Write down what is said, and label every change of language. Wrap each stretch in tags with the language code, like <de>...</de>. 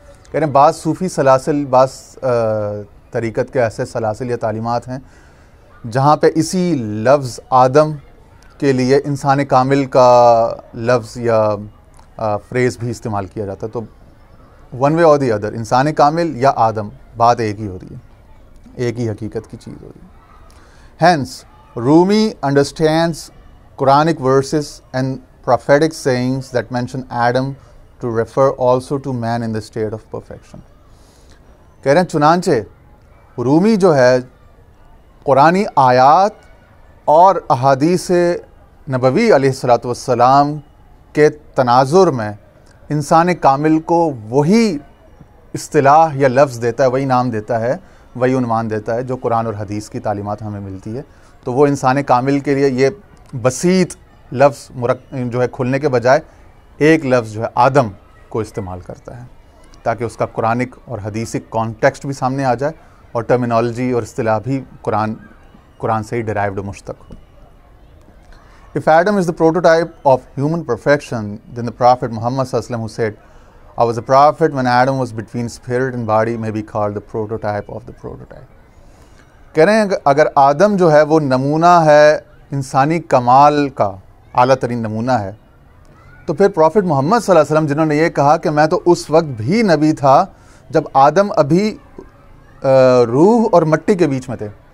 <ur>کہہ رہے ہیں بعض صوفی سلاسل, بعض طریقت کے ایسے سلاسل یا تعلیمات ہیں جہاں پہ اسی لفظ آدم کے لیے انسان کامل کا لفظ یا فریز بھی استعمال کیا جاتا ہے. تو</ur> <en>one way</en> <ur>اور</ur> <en>the other,</en> <ur>انسان کامل یا آدم, بات ایک ہی ہو رہی ہے, ایک ہی حقیقت کی چیز ہو رہی ہے.</ur> <en>Hence Rumi understands Quranic verses and prophetic sayings that mention Adam to refer also to man in the state of perfection.</en> <ur>کہہ رہے ہیں چنانچہ رومی جو ہے قرآنی آیات اور احادیث نبوی علیہ الصلاۃ والسلام کے تناظر میں انسان کامل کو وہی اصطلاح یا لفظ دیتا ہے, وہی نام دیتا ہے, وہی عنوان دیتا ہے جو قرآن اور حدیث کی تعلیمات ہمیں ملتی ہے. تو وہ انسان کامل کے لیے یہ بسیط لفظ جو ہے کھلنے کے بجائے ایک لفظ جو ہے آدم کو استعمال کرتا ہے تاکہ اس کا قرآنک اور حدیثک کانٹیکسٹ بھی سامنے آ جائے اور ٹرمینالوجی اور اصطلاح بھی قرآن سے ہی ڈرائیوڈ و مشتق ہو.</ur> <en>If Adam is the prototype of human perfection, then the Prophet Muhammad sallallahu alaihi wasallam, who said, I was a prophet when Adam was between spirit and body, may be called the prototype of the prototype.</en> <ur>کہہ رہے ہیں اگر آدم جو ہے وہ نمونہ ہے انسانی کمال کا, اعلیٰ ترین نمونہ ہے, تو پھر پروفٹ محمد صلی اللہ علیہ وسلم جنہوں نے یہ کہا کہ میں تو اس وقت بھی نبی تھا جب آدم ابھی روح اور مٹی کے بیچ میں تھے.</ur>